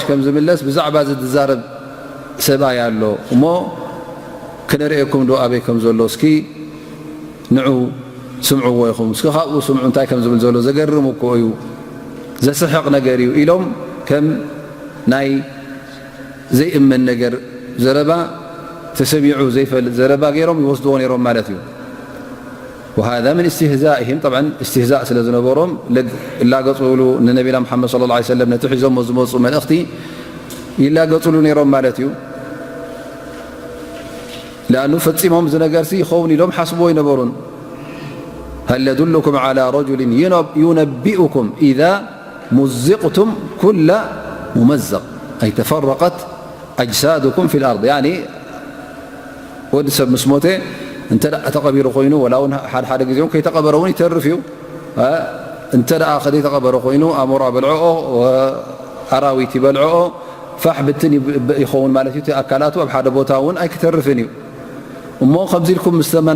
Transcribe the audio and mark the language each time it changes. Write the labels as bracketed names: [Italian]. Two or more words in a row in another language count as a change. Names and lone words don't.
[Tigrinya] ከም ዝምለስ ብዛዕባ ዝዛረብ ሰብኣይ ኣሎ እሞ ክነርእየኩም ዶ ኣበይ ከም ዘሎ እስኪ ንዑ ስምዕዎ ኢኹም እስኪ ካብኡ ስምዑ እንታይ ከም ዝብል ዘሎ ዘገርም እኮ እዩ ዘስሕቕ ነገር እዩ ኢሎም ከም ናይ ዘይእመን ነገር ዘረባ ተሰሚዑ ዘይፈልጥ ዘረባ ገይሮም ይወስድዎ ነይሮም ማለት እዩ [Arabic] وهذا من استهزائهم طبعا استهزاء [Tigrinya] ስለ ዝነበሮም ይላገጹሉ ንነቢና ሙሐመድ [Arabic] صلى الله عليه وسلم [Tigrinya] ነቲ ሒዞም ዝመፁ መልእኽቲ ይላገጹሉ ነይሮም ማለት እዩ [Arabic] لأنه [Tigrinya] ፈፂሞም ዝነገርሲ ይኸውን ኢሎም ሓስቦ ይነበሩን [Arabic] هل يدلكم على رجل ينبئكم إذا مزقتم كل ممزق أي تفرقت أجسادكم في الأرض يعني [Tigrinya] ወዲ ሰብ ምስ ሞተ እንተ ተቐቢሩ ኮይኑ ወላውን ሓደ ጊዜውን ከይተቐበረ እውን ይተርፍ እዩ እንተ ከይተቐበረ ኮይኑ ኣሞራ በልዕኦ ኣራዊት ይበልዕኦ ፋሕ ብትን ይኸውን ማለት እዩ ኣካላቱ ኣብ ሓደ ቦታ እውን ኣይክተርፍን እዩ እሞ ከምዚ ኢልኩም ምስ